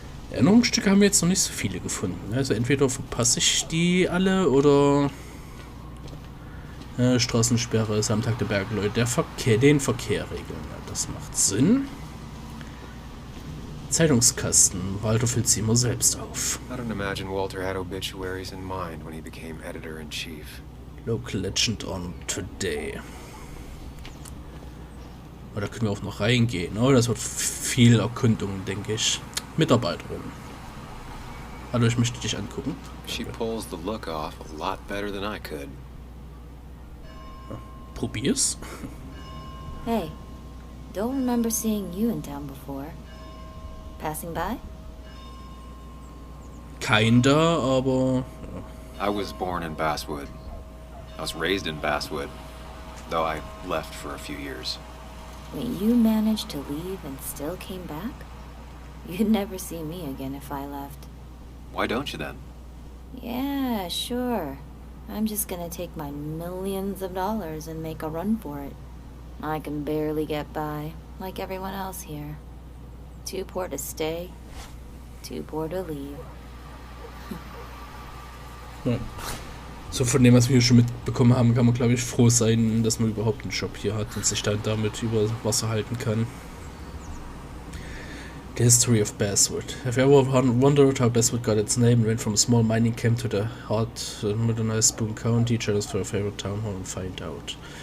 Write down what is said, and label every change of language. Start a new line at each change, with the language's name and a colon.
German: Erinnerungsstücke haben wir jetzt noch nicht so viele gefunden. Also entweder verpasse ich die alle oder Straßensperre ist am Tag der Bergleute. Den Verkehr regeln. Ja, das macht Sinn. Zeitungskasten. Walter füllt sie immer selbst auf.
English: I don't imagine Walter had obituaries in mind when he became editor-in-chief. Local Legend on Today.
German: Oh, da können wir auch noch reingehen. Oh, das wird viel Erkundung, denke ich. Mitarbeiterin. Hallo, ich möchte dich angucken.
English: She pulls the look off a lot better than I could.
German: Probier's.
English: Hey, don't remember seeing you in town before. Passing by? Kinda,
German: aber...
English: I was born in Basswood. I was raised in Basswood, though I left for a few years. Wait, you managed to leave and still came back? You'd never see me again if I left. Why don't you then? Yeah, sure. I'm just gonna take my millions of dollars and make a run for it. I can barely get by, like everyone else here. Too poor to stay, too poor to leave.
German: Ja. So von dem, was wir hier schon mitbekommen haben, kann man, glaube ich, froh sein, dass man überhaupt einen Job hier hat und sich dann damit über Wasser halten kann.
English: The history of Basswood. Have you ever wondered how Basswood got its name and went from a small mining camp to the hard, modernized Boone County? Join us for a favorite town hall and find out.